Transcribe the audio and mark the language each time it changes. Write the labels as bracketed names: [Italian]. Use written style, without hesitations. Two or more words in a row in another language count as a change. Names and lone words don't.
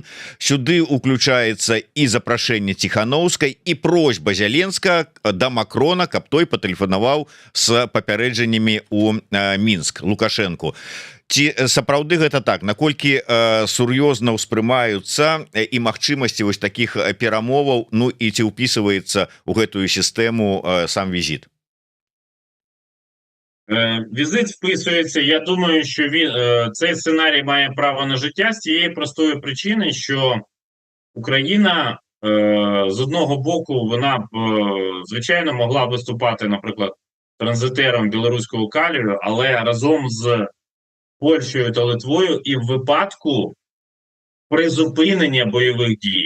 [Belarusian] Сюды ўключаецца і запрашэнне Ціхановскай, і просьба Зеленскага да Макрона, каб той патэлефанаваў з папярэджаннямі у Мінск Лукашенку. Ці сапраўды гэта так, наколькі сур'ёзна ўспрымаюцца і магчымасці вось такіх перамоваў, і ці ўпісваецца ў гэтую сістэму сам візіт? [Ukrainian] Візит вписується. Я думаю, що цей сценарій має право на життя з тієї простої причини, що Україна з одного боку, вона б, звичайно, могла виступати, наприклад, транзитером білоруського калію, але разом з Польщею та Литвою і в випадку призупинення бойових дій.